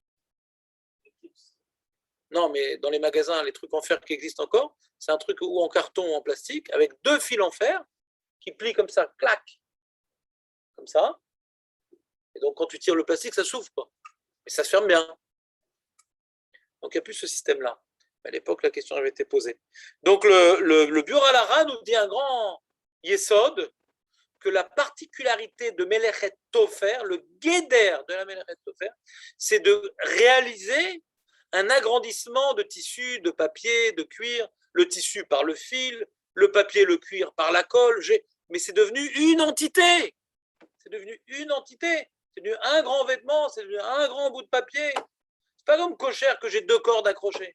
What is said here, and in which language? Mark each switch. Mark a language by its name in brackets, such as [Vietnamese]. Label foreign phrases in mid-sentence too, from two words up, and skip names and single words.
[French] Non, mais dans les magasins, les trucs en fer qui existent encore, c'est un truc ou en carton ou en plastique, avec 2 fils en fer qui plient comme ça, clac, comme ça. Et donc, quand tu tires le plastique, ça s'ouvre, quoi. Et ça se ferme bien. Donc, il n'y a plus ce système-là. À l'époque, la question avait été posée. Donc, le Biur Halacha nous dit un grand yesod que la particularité de [Hebrew] מלאכת תופר, [French] le guéder de la [Hebrew] מלאכת תופר, [French] c'est de réaliser un agrandissement de tissu, de papier, de cuir, le tissu par le fil, le papier, le cuir par la colle, mais c'est devenu une entité. C'est devenu une entité. C'est devenu un grand vêtement, c'est devenu un grand bout de papier. C'est pas comme kosher que j'ai 2 cordes accrochées.